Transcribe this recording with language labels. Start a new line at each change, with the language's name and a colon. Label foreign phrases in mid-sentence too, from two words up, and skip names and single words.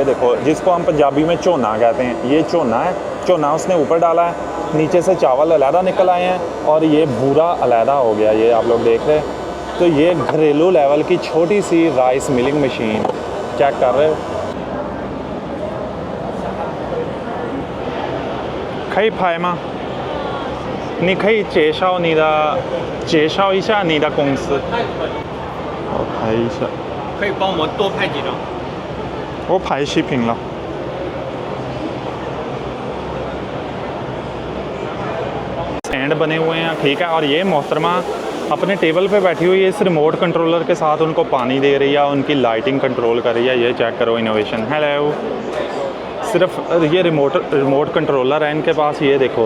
Hindi: ये देखो, जिसको हम पंजाबी में झोना कहते हैं, ये झोना है, झोना उसने ऊपर डाला है। नीचे से चावल अलहदा निकल आए हैं और ये भूरा अलहदा हो गया, ये आप लोग देख रहे हैं। तो ये घरेलू लेवल की छोटी सी राइस मिलिंग मशीन चेक कर रहे हो।
Chinese: खई फाइमा 你可以介绍你的介绍一下你的公司。我拍一下，可以帮我们多拍几张。我拍视频了。
Hindi: स्टैंड बने हुए हैं, ठीक है। और ये मोहतरमा अपने टेबल पे बैठी हुई है, इस रिमोट कंट्रोलर के साथ उनको पानी दे रही है, उनकी लाइटिंग कंट्रोल कर रही है। ये चेक करो इनोवेशन। हेलो, सिर्फ ये रिमोट कंट्रोलर है इनके पास, ये देखो।